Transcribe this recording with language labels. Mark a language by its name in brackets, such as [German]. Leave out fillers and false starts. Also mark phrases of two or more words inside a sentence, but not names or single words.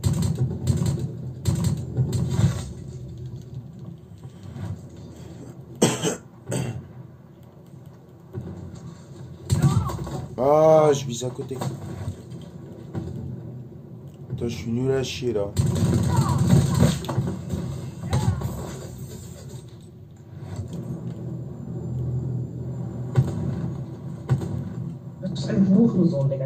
[French] Ah, je vise à côté. Putain, je suis nul à chier, là. [Dutch] Dat is een vogelzon, [German] Digga.